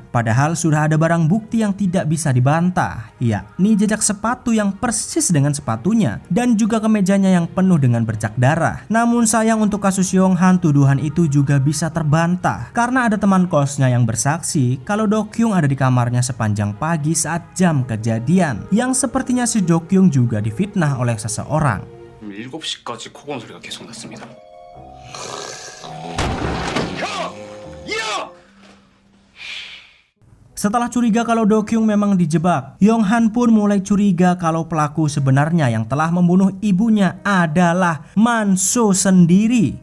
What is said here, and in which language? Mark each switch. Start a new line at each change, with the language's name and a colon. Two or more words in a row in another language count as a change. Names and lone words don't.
Indonesian: Padahal sudah ada barang bukti yang tidak bisa dibantah, yakni jejak sepatu yang persis dengan sepatunya dan juga kemejanya yang penuh dengan bercak darah. Namun sayang untuk kasus Yonghan, tuduhan itu juga bisa terbantah karena ada teman kosnya yang bersaksi kalau Do-kyung ada di kamarnya sepanjang pagi saat jam kejadian, yang sepertinya si Do-kyung juga difitnah oleh seseorang.
Korean: 7시까지 코고는 소리가 계속 났습니다.
Indonesian: Setelah curiga kalau Do-kyung memang dijebak, Yonghan pun mulai curiga kalau pelaku sebenarnya yang telah membunuh ibunya adalah Manso sendiri.